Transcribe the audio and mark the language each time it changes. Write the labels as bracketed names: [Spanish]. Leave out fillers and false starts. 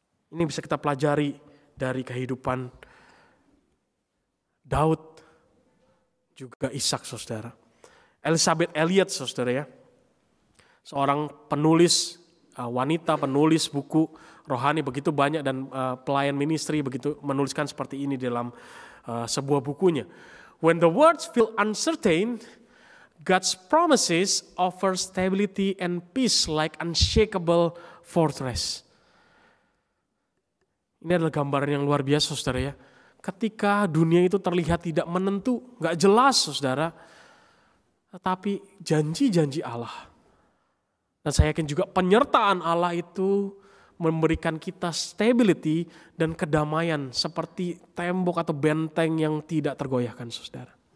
[Indonesian] Ini bisa kita pelajari dari kehidupan Daud, juga Ishak, saudara. Elizabeth Elliot, saudara, ya, seorang penulis, wanita penulis buku rohani begitu banyak dan pelayan ministry begitu menuliskan seperti ini dalam sebuah bukunya. [English] When the words feel uncertain, God's promises offer stability and peace like unshakable fortress. [Indonesian] Ini adalah gambaran yang luar biasa, saudara, ya. Ketika dunia itu terlihat tidak menentu, gak jelas, saudara, tetapi janji-janji Allah. Dan saya yakin juga penyertaan Allah itu memberikan kita stability dan kedamaian seperti tembok atau benteng yang tidak tergoyahkan, saudara.